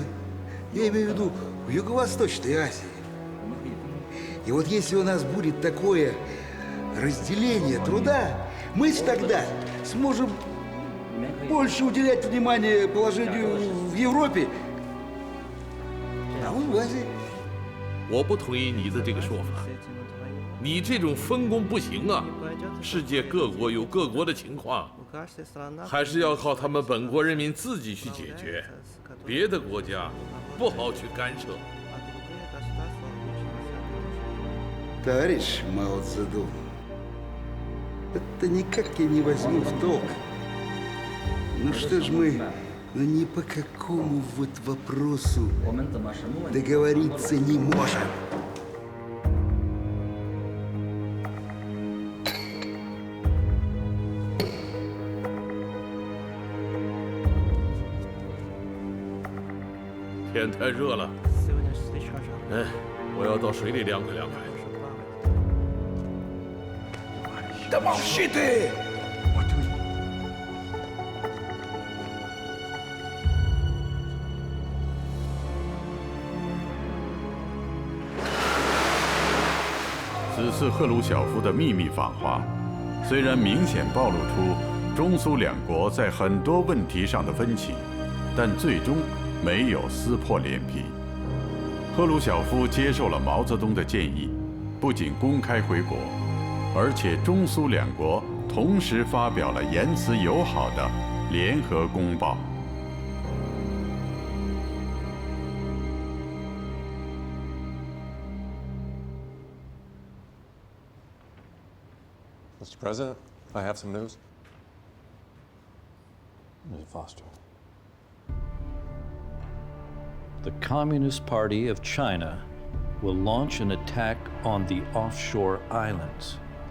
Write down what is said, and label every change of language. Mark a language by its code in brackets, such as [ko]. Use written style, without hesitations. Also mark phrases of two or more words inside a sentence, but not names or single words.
[ru] Я имею в виду в Юго-Восточной Азии. И вот если у нас будет такое разделение труда, мы тогда сможем больше уделять внимание положению в Европе, а он в Азии. [zh] 我不同意你的这个说法，你这种分工不行啊！世界各国有各国的情况，还是要靠他们本国人民自己去解决，别的国家不好去干涉。 [ru] Товарищ Мао Цзэдун, это никак я не возьму в толк. Ну что ж мы Но ни по какому вот вопросу договориться не можем. [zh] 天太热了，哎，我要到水里凉快凉快。 [ru] Да молчи ты! [zh] 此次赫鲁晓夫的秘密访华，虽然明显暴露出中苏两国在很多问题上的分歧，但最终没有撕破脸皮。赫鲁晓夫接受了毛泽东的建议，不仅公开回国，而且中苏两国同时发表了言辞友好的联合公报。 [en] Mr. President, I have some news. Mr. Foster. The Communist Party of China will launch an attack on the offshore islands.